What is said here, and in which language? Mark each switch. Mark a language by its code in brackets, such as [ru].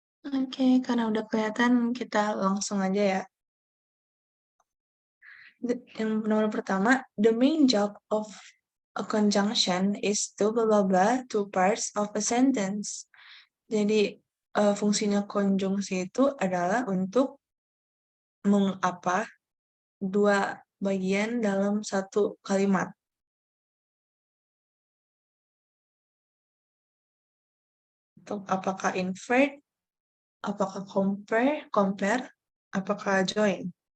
[id] Oke, karena udah kelihatan kita langsung aja ya. Yang nomor pertama, [en] the main job of a conjunction is to blah blah blah two parts of a sentence. [id] Jadi fungsinya konjungsi itu adalah untuk mengapa dua bagian dalam satu kalimat. Untuk apakah invert, apakah compare, apakah join.